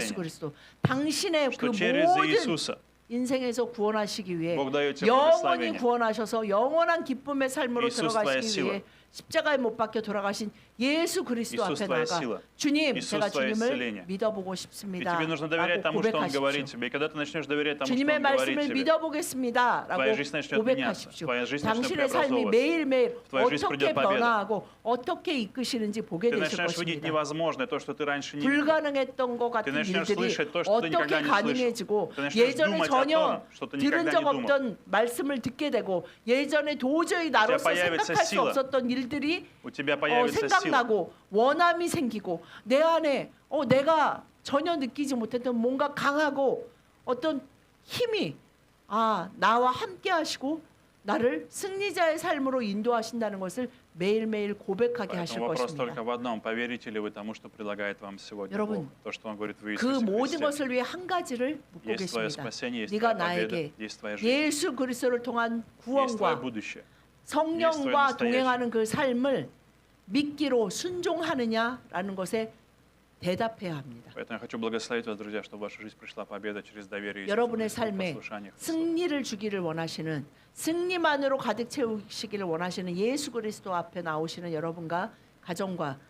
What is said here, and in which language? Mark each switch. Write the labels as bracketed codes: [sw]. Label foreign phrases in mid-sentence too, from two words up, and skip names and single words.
[ko] 예수 그리스도 당신의 그 [ru] Что через [ko] 모든 [ru] Иисуса [ko] 인생에서 구원하시기 위해 [ru] Бог дает тебе [ko] 영원히 [ru] благословение. [ko] 구원하셔서 영원한 기쁨의 삶으로 [ru] Иисус [ko] 들어가시기 [ru] твоя [ko] 위해 십자가에 못 박혀 돌아가신 예수 그리스도 [ru] Иисус [ko] 앞에 [ru] твоя [ko] 나가 [ru] сила. [ko] 주님 [ru] Иисус [ko] 제가 [ru] твое [ko] 주님을 [ru] исцеление. [ko] 믿어보고 [ru] И [ko] 싶습니다 [ru] тебе нужно доверять [ko] 라고 [ru] тому, что Он говорит [ko] 고백하십시오. [ru] тебе. И когда ты начнешь доверять тому, что [ko] 주님의 [ru] Он говорит [ko] 말씀을 [ru] тебе, [ko] 믿어보겠습니다 라고 [ru] твоя жизнь начнет меняться. [ko] 고백하십시오. [ru] Твоя жизнь начнет [ko] 당신의 삶이 [ru] преобразовываться. [ko] 매일매일 [ru] твоя жизнь [ko] 어떻게 [ru] придет победа. [ko] 변화하고 어떻게 이끄시는지 보게 [ru] Ты [ko] 되실 [ru] начнешь видеть [ko] 것입니다. [ru] невозможное, то, что ты раньше не видел. [ko] 불가능했던 것 같은 [ru] Ты начнешь [ko] 일들이 [ru] слышать то, что ты [ko] 어떻게 [ru] никогда не [ko] 가능해지고 [ru] слышал. Ты начнешь [ko] 예전에 [ru] думать о [ko] 전혀 [ru] том, что ты [ko] 들은 [ru] никогда [ko] 적 [ru] не думал. [ko] 없던 말씀을 듣게 되고 예전에 도저히 나로서 [ru] появится [ko] 생각할 수 [ru] сила. [ko] 없었던 일들이 [ru] У тебя появится сила. [ko] 생각나고 원함이 생기고 내 안에 내가 전혀 느끼지 못했던 뭔가 강하고 어떤 힘이 나와 함께 하시고 나를 승리자의 삶으로 인도하신다는 것을 매일매일 고백하게 하실 [ru] Поэтому вопрос [ko] 것입니다. [ru] только в одном. Поверите ли вы тому, что предлагает вам сегодня [ko] 여러분, [ru] Бог? То, что Он говорит в [ko] 그 [ru] Иисусе [ko] 모든 [ru] Христе. [ko] 것을 위해 한 가지를 [ru] Есть твое [ko] 묻고겠습니다. [ru] спасение, есть [ko] 네가 [ru] твоя победа, [ko] 나에게 [ru] есть твоя жизнь, [ko] 예수 그리스도를 통한 [ru] есть твое [ko] 구원과 [ru] будущее. [ko] 성령과 [ru] 나стоящее. [ko] 동행하는 그 삶을 믿기로 순종하느냐라는 것에 대답해야 합니다. [ru] Поэтому я хочу благословить вас, друзья, чтобы в вашу жизнь пришла победа через доверие Иисусу [ko] 여러분의 [ru] Христу, [ko] 삶에 [ru] послушание Христу. [ko] 승리를 주기를 원하시는 승리만으로 가득 채우시기를 원하시는 예수 그리스도 앞에 나오시는 여러분과 가정과